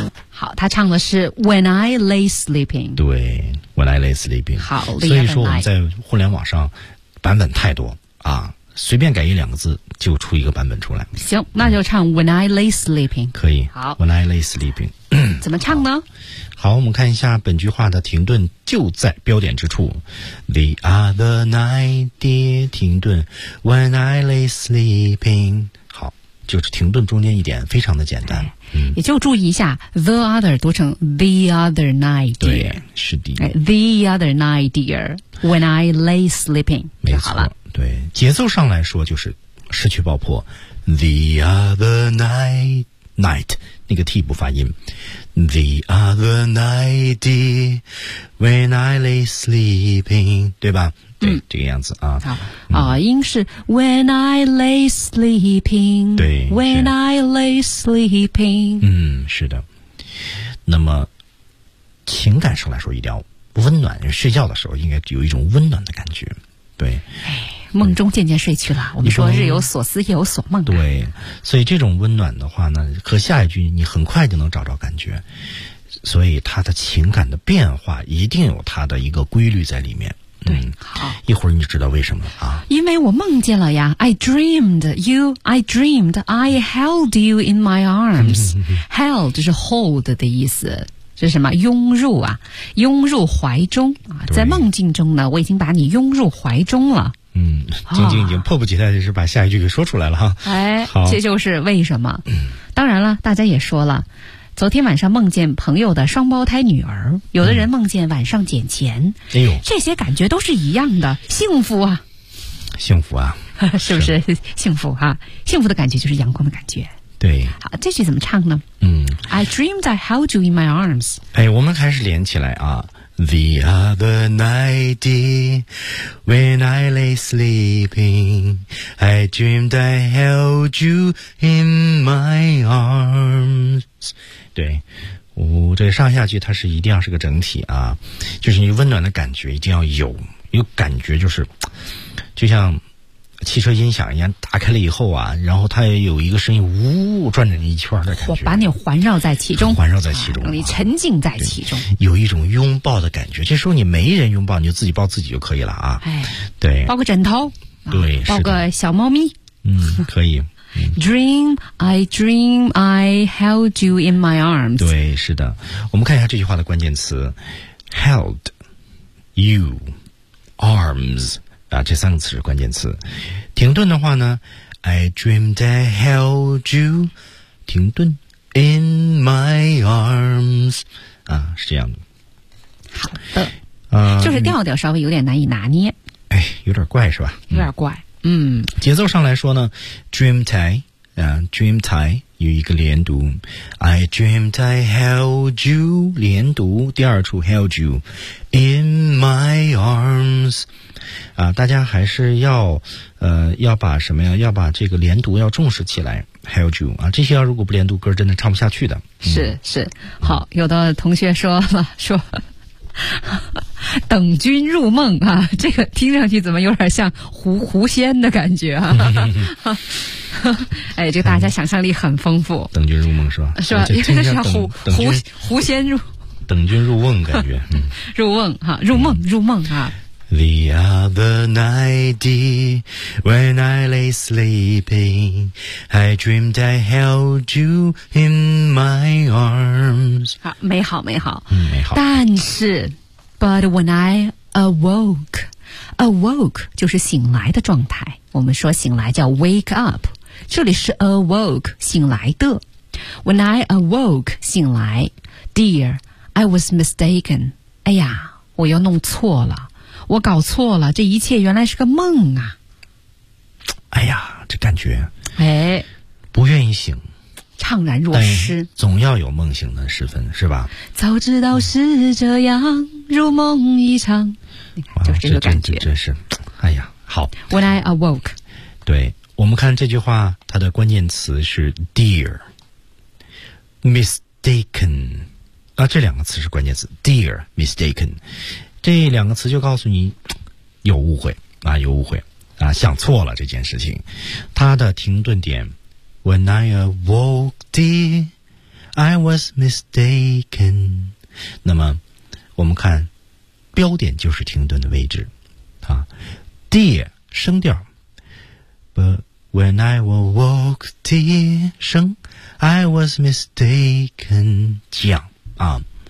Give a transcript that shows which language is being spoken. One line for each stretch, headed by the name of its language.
Chinese: 好，他唱的是
English: When I lay sleeping。
Chinese: 对，
English: When I lay sleeping。
Chinese: 好，所以说我们在互联网上版本太多啊，随便改一两个字就出一个版本出来。行，那就唱
English: When I lay sleeping。
Chinese: 可以。好，
English: When I lay sleeping。
Chinese: 怎么唱呢？好，我们看一下本句话的停顿就在标点之处。
English: The other night, dear,
Chinese: 停顿
English: When I lay sleeping。
Chinese: 好，就是停顿中间一点，非常的简单。嗯，也就注意一下 the other 读成
English: the other night dear，
Chinese: 对，是的。
English: the other night dear when I lay sleeping，
Chinese: 没错，对，节奏上来说就是失去爆破
English: the other night
Chinese: 那个 T 不发音
English: the other night when I lay sleeping，
Chinese: 对吧？对，这个样子啊。好，音是
English: when I lay sleeping，
Chinese: 对
English: ，when I lay sleeping，
Chinese: 嗯，是的。那么情感上来说，一定要温暖，睡觉的时候应该有一种温暖的感觉。对，哎，梦中渐渐睡去了，我们说日有所思，夜有所梦。对，所以这种温暖的话呢，和下一句你很快就能找着感觉。所以他的情感的变化一定有他的一个规律在里面。对，好，一会儿你知道为什么了啊？因为我梦见了呀
English: ，I dreamed you, I dreamed I held you in my arms.
Chinese: Held 就是 hold 的意思，是什么？拥入啊，拥入怀中啊。在梦境中呢，我已经把你拥入怀中了。嗯，晶晶已经迫不及待的是把下一句给说出来了哈。哎，好，这就是为什么。当然了，大家也说了。昨天晚上梦见朋友的双胞胎女儿，有的人梦见晚上捡钱，哎呦，这些感觉都是一样的，幸福啊，幸福啊，是不是幸福啊？幸福的感觉就是阳光的感觉。对，好，这句怎么唱呢？嗯
English: ，I dreamed I held you in my arms。哎，我们开始连起来啊 ，The other night when I lay sleeping, I dreamed I held you in my arms。
Chinese: 对，哦，这上下句它是一定要是个整体啊，就是你温暖的感觉一定要有，有感觉就是，就像汽车音响一样，打开了以后啊，然后它也有一个声音，呜，转着你一圈的感觉，我把你环绕在其中，环绕在其中，你沉浸在其中，有一种拥抱的感觉。这时候你没人拥抱，你就自己抱自己就可以了啊。哎，对，抱个枕头，对，抱个小猫咪，嗯，可以。
English: Dream I held you in my arms.
Chinese: 对，是的。我们看一下这句话的关键词 ，
English: held you arms
Chinese: 啊，这三个词是关键词。停顿的话呢
English: ，I dreamed I held you，
Chinese: 停顿
English: in my arms
Chinese: 啊，是这样的。好的，就是调调稍微有点难以拿捏。哎，有点怪是吧？有点怪。嗯，节奏上来说呢 ，dreamed I， dreamed I 有一个连读 ，
English: I dreamed I held you
Chinese: 连读，第二处
English: held you in my arms，
Chinese: 啊，大家还是要要把什么呀？要把这个连读要重视起来 ，
English: held you
Chinese: 啊，这些要如果不连读，歌真的唱不下去的。嗯、是是，好，有的同学说了说。等君入梦啊，这个听上去怎么有点像狐仙的感觉啊？哎，这个大家想象力很丰富。等君入梦是吧？是吧？因为这是狐仙入等君入梦感觉，嗯、入梦哈、啊，入梦、嗯、入梦啊。
English: The other night, when I lay sleeping, I dreamed I held you in my arms.
Chinese: 好，美好，美好，嗯，美好。但是
English: ，but when I awoke, awoke
Chinese: 就是醒来的状态。我们说醒来叫
English: wake up，
Chinese: 这里是 awoke， 醒来的。
English: When I awoke，
Chinese: 醒来
English: ，dear， I was mistaken.
Chinese: 哎呀，我又弄错了。我搞错了，这一切原来是个梦啊！哎呀，这感觉，哎，不愿意醒，怅然若失，总要有梦醒的时分，是吧？早知道是这样，如梦一场，就是这个感觉，真是，哎呀，好。
English: When I awoke，
Chinese: 对，我们看这句话，它的关键词是
English: dear， mistaken，
Chinese: 啊，这两个词是关键词 ，dear， mistaken。这两个词就告诉你有误会啊，有误会啊，想错了这件事情。它的停顿点
English: ，When I awoke, dear, I was mistaken。
Chinese: 那么我们看标点就是停顿的位置啊 ，dear 升调 ，
English: But when I awoke, dear
Chinese: 升 ，
English: I was mistaken
Chinese: 降啊。